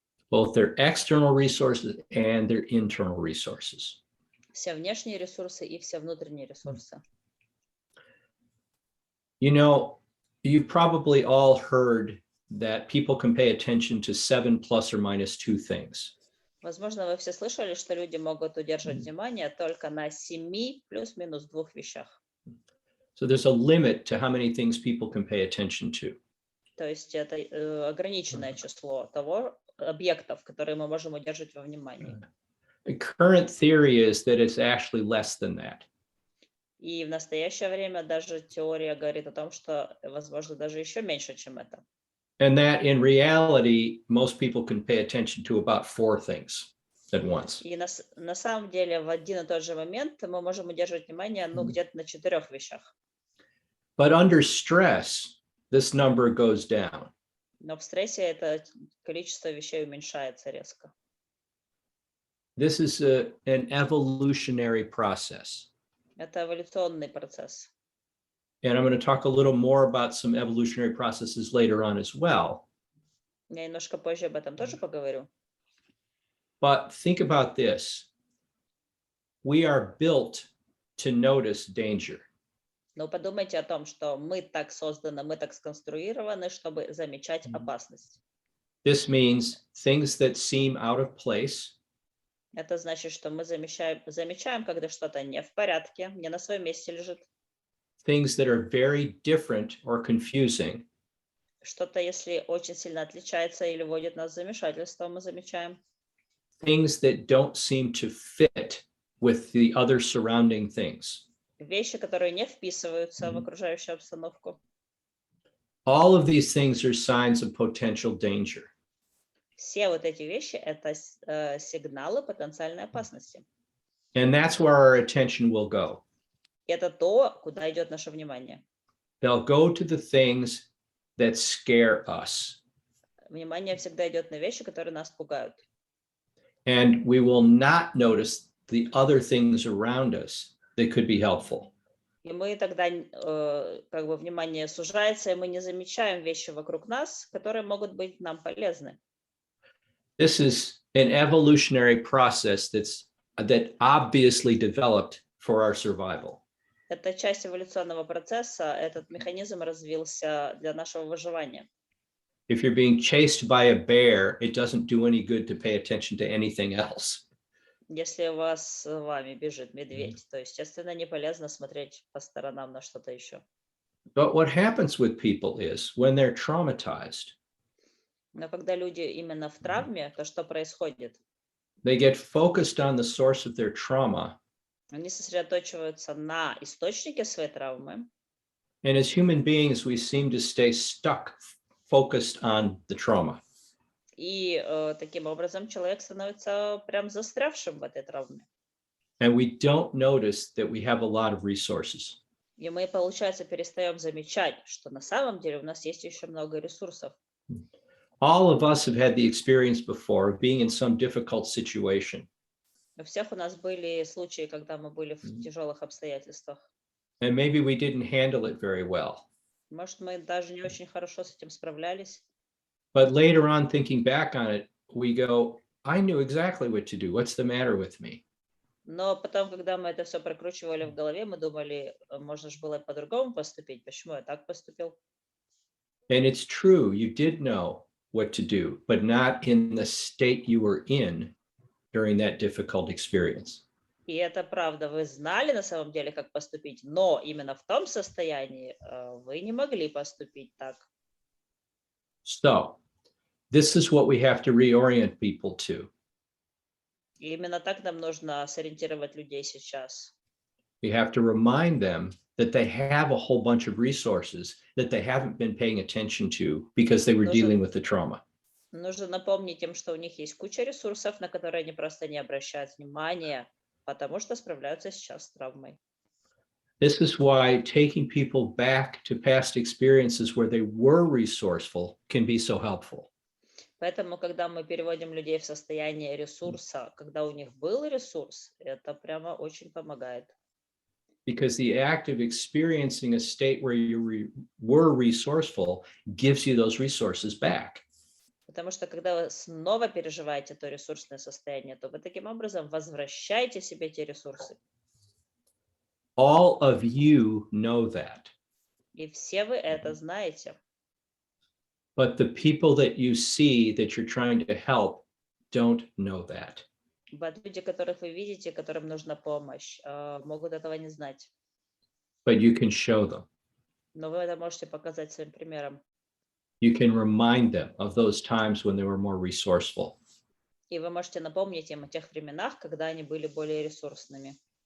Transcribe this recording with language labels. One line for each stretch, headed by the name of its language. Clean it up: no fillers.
English: Both their external resources and their internal resources.
Russian: Все внешние ресурсы и все внутренние ресурсы.
English: You know, you've probably all heard that people can pay attention to 7 plus or minus 2 things.
Russian: Возможно, вы все слышали, что люди могут удерживать внимание только на 7 плюс-минус 2 вещах.
English: So there's a limit to how many things people can pay attention to.
Russian: То есть это ограниченное число того объектов, которые мы можем удерживать во внимании.
English: The current theory is that it's actually less than that.
Russian: И в настоящее время даже теория говорит о том, что, возможно, даже еще меньше, чем это.
English: And that in reality, most people can pay attention to about 4 things at once.
Russian: И на самом деле в один и тот же момент мы можем удерживать внимание, где-то на 4 вещах.
English: But under stress, this number goes down.
Russian: Но в стрессе это количество вещей уменьшается резко.
English: This is an evolutionary process.
Russian: Это эволюционный процесс.
English: And I'm going to talk a little more about some evolutionary processes later on as well.
Russian: Я немножко позже об этом тоже поговорю.
English: But think about this. We are built to notice danger.
Russian: Но подумайте о том, что мы так созданы, мы так сконструированы, чтобы замечать опасность.
English: This means things that seem out of place.
Russian: Это значит, что мы замечаем, когда что-то не в порядке, не на своем месте лежит.
English: Things that are very different or confusing.
Russian: Что-то, если очень сильно отличается или вводит нас в замешательство, мы замечаем.
English: Things that don't seem to fit with the other surrounding things.
Russian: Вещи, которые не вписываются в окружающую обстановку.
English: All of these things are signs of potential danger.
Russian: Все вот эти вещи — это сигналы потенциальной опасности.
English: And that's where our attention will go.
Russian: Это то, куда идет наше внимание.
English: They'll go to the things that scare us.
Russian: Внимание всегда идет на вещи, которые нас пугают.
English: And we will not notice the other things around us that could be helpful.
Russian: И мы тогда, внимание сужается, и мы не замечаем вещи вокруг нас, которые могут быть нам полезны.
English: This is an evolutionary process that obviously developed for our survival.
Russian: Это часть эволюционного процесса, этот механизм развился для нашего выживания.
English: If you're being chased by a bear, it doesn't do any good to pay attention to anything else.
Russian: Если с вами бежит медведь, то, естественно, не полезно смотреть по сторонам на что-то еще.
English: But what happens with people is when they're traumatized,
Russian: Но когда люди именно в травме, то что происходит?
English: they get focused on the source of their trauma.
Russian: Они сосредоточиваются на источнике своей травмы.
English: And as human beings, we seem to stay stuck, focused on the trauma.
Russian: И таким образом человек становится прям застрявшим в этой травме.
English: And we don't notice that we have a lot of resources.
Russian: И мы, получается, перестаем замечать, что на самом деле у нас есть еще много ресурсов.
English: All of us have had the experience before of being in some difficult situation.
Russian: У всех у нас были случаи, когда мы были в тяжелых обстоятельствах.
English: And maybe we didn't handle it very well.
Russian: Может, мы даже не очень хорошо с этим справлялись.
English: But later on, thinking back on it, we go, I knew exactly what to do. What's the matter with me?
Russian: Но потом, когда мы это все прокручивали в голове, мы думали, можно же было по-другому поступить. Почему я так поступил?
English: And it's true, you did know what to do, but not in the state you were in during that difficult experience.
Russian: И это правда, вы знали на самом деле, как поступить, но именно в том состоянии вы не могли поступить так.
English: So, this is what we have to reorient people to.
Russian: И именно так нам нужно сориентировать людей сейчас.
English: We have to remind them that they have a whole bunch of resources that they haven't been paying attention to because they were dealing with the trauma.
Russian: Нужно напомнить им, что у них есть куча ресурсов, на которые они просто не обращают внимания, потому что справляются сейчас с травмой.
English: This is why taking people back to past experiences where they were resourceful can be so helpful.
Russian: Поэтому, когда мы переводим людей в состояние ресурса, когда у них был ресурс, это прямо очень помогает.
English: Because the act of experiencing a state where you were resourceful gives you those resources back.
Russian: Потому что когда вы снова переживаете то ресурсное состояние, то вы таким образом возвращаете себе те ресурсы.
English: All of you know that.
Russian: И все вы это знаете.
English: But the people that you see that you're trying to help don't know that.
Russian: Люди, которых вы видите, которым нужна помощь, могут этого не знать.
English: But you can show them.
Russian: Но вы это можете показать своим примером.
English: You can remind them of those times when they were more resourceful.
Russian: И вы можете напомнить им о тех временах, когда они были более ресурсными.